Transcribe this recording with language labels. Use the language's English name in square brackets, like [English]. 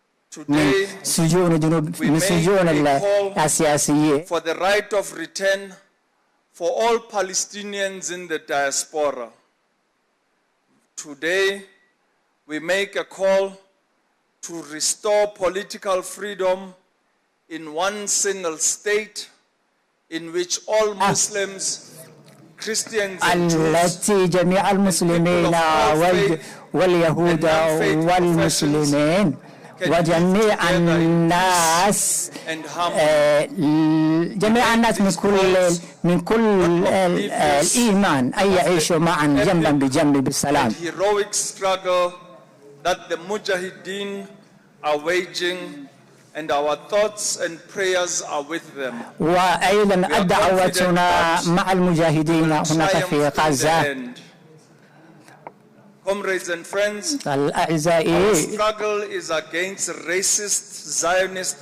[English] Today, we make a call for the right of return for all Palestinians in the diaspora. Today, we make a call to restore political freedom in one single state in which all Muslims, Christians and Jews, [Arabic] جميع المسلمين واليهود والمسلمين وجميع الناس جميع الناس من كل الإيمان أن يعيشوا معا جنبا بجنب بالسلام. [English] The heroic struggle that the Mujahideen are waging, and our thoughts and prayers are with them. [Arabic] وأيضا دعوتنا مع المجاهدين هناك في غزة. [English] Comrades and friends, [Arabic] الأعزائي، [English] our struggle is against racist Zionist